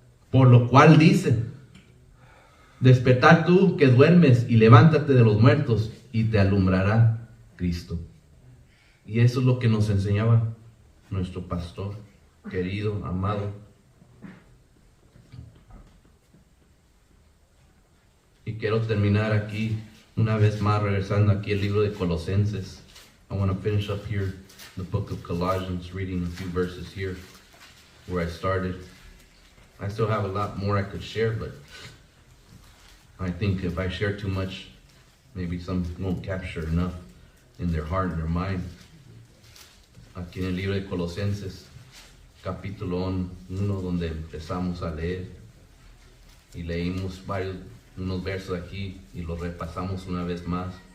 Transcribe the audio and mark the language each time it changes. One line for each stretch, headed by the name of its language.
Spanish: Por lo cual dice, despertad tú que duermes y levántate de los muertos y te alumbrará Cristo. Y eso es lo que nos enseñaba nuestro pastor, querido, amado. Y quiero terminar aquí, una vez más, regresando aquí al libro de Colosenses.
English: I want to finish up here the book of Colossians, reading a few verses here where I started. I still have a lot more I could share, but I think if I share too much, maybe some won't capture enough in their heart and their mind.
Spanish: Aquí en el libro de Colosenses, capítulo 1, donde empezamos a leer y leímos unos versos aquí y los repasamos una vez más.